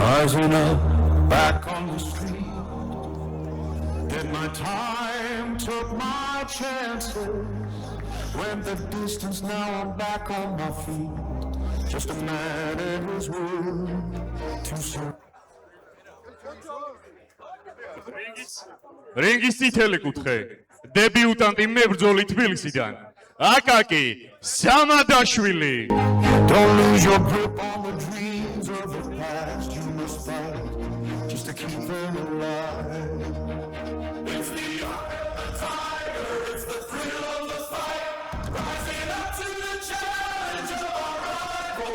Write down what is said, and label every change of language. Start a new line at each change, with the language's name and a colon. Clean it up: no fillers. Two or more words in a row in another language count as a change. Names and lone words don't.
English: rising up back on the street. Did my time, took my chances. Went the distance, now I'm back on my feet. Just a man and his word to serve.
Georgian: რინგის წითელი კუთხე დებიუტანტი მებრძოლი თბილისიდან აკაკი სამადაშვილი.
English: Don't lose your grip on the dreams of the past. You must fight just to keep them alive. It's the eye of the tiger, it's the thrill of the fight. Rising up to the challenge of our rival.